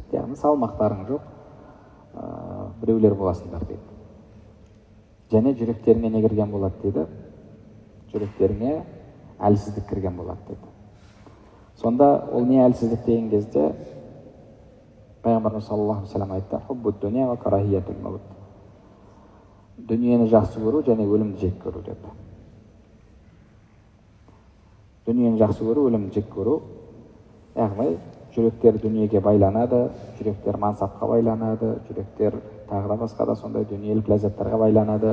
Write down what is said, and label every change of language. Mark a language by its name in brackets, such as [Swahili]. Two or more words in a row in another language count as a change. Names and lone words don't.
[Kazakh] Яғни салмақтарың жоқ, біреулер боласыңдар дейді. Және жүректеріңе не кірген болады дейді? Жүректеріңе әлсіздік кірген болады дейді. Сонда ол не әлсіздік деген кезде пайғамбарымыз [Arabic] صلى الله عليه وسلم [Kazakh] айтты: [Arabic] حب الدنيا وكراهية الموت. [Kazakh] Дүниені жақсы көру және өлімді жек көру деді. Дүниені жақсы көру, өлімді жек көру. Яғни жүректер дүниеге байланады, жүректер мансапқа байланады, жүректер тағы да басқа да сондай дүниелік ләззаттарға байланады.